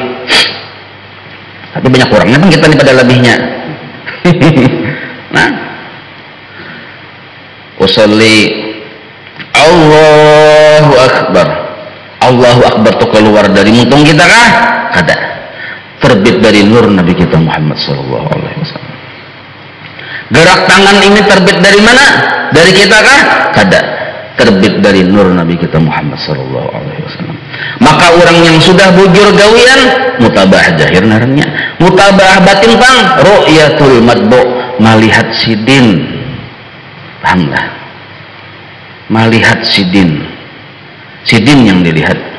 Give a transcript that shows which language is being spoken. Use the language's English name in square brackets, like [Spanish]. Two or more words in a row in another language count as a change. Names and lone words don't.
[Banjar] Tapi banyak kurangnya kan kita nih pada lebihnya. Nah, usolli [Arabic] الله أكبر. الله أكبر [Banjar] tuh keluar dari mutung kita kah? Kada. Terbit dari nur Nabi kita Muhammad [Arabic] صلى الله عليه وسلم. [Banjar] Gerak tangan ini terbit dari mana? Dari kita kah? Kada. Terbit dari nur Nabi kita Muhammad [Arabic] صلى الله عليه وسلم. [Banjar] Maka orang yang sudah bujur gawian mutabah zahir narnya, mutabah batin bang ru'yatul madbu, melihat sidin. Pahamlah? Melihat sidin. Sidin yang dilihat.